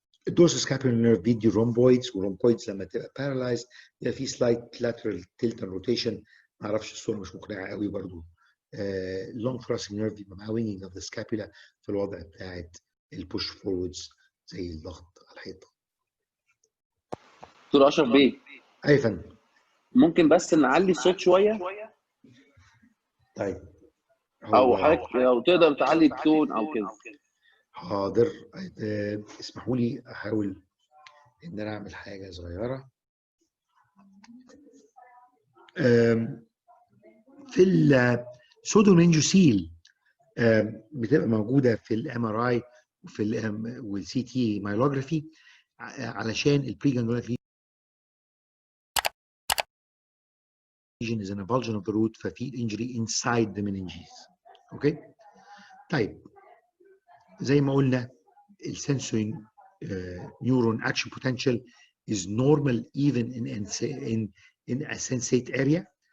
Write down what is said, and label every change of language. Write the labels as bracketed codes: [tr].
[en] Dorsoscapular nerve بيدي rhomboids، والrhomboids [ar] لما تبقى [en] paralyzed [ar] يبقى في [en] slight lateral tilt and rotation. [ar] ما اعرفش الصوره مش مقنعه قوي برضو. long thoracic nerve يبقى مع [en] winging of the scapula [ar] في الوضع بتاعت البوش فوردز زي الضغط على الحيطه. دكتور اشرف بيه، اي فندم، ممكن بس نعلي الصوت شويه؟ طيب او حضرتك لو تقدر تعلي التون او كده. حاضر. اسمحوا لي احاول ان انا اعمل حاجه صغيره. في السودومينجوسيل بتبقى موجوده في الام ار اي وفي والسي تي مايلوجرافي علشان البريجانجلونيك [en] lesion is an avulsion of the root، [ar] ففي [en] injury inside the meninges. [ar] اوكي؟ طيب زي ما قلنا السنسوري [en] neuron action potential is normal even in a sensate area.